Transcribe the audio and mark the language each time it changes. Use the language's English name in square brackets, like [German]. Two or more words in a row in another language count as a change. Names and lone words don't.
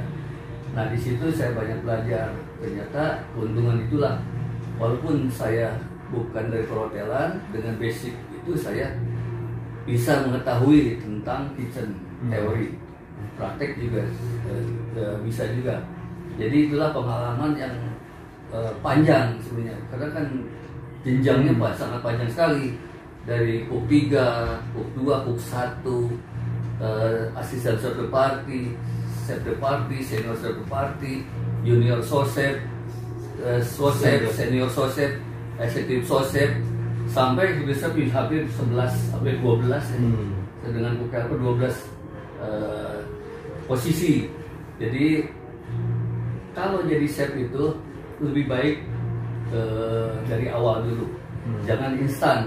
[Indonesian] Nah di situ saya banyak belajar. Ternyata keuntungan itulah, walaupun saya bukan dari perhotelan, dengan basic itu saya bisa mengetahui tentang kitchen teori, praktek juga bisa juga. Jadi itulah pengalaman yang panjang sebenarnya, karena kan jenjangnya sangat panjang sekali, dari [English] cook 3, cook 2, cook 1, [Indonesian] asisten [French] chef de party, chef de party, senior chef de party, junior sous chef, senior sous chef, executive sous chef, [Indonesian] sampai bisa hampir 11 sampai 12 ya. Dengan cook 12 posisi. Jadi kalau jadi chef itu lebih baik dari awal dulu, jangan instan.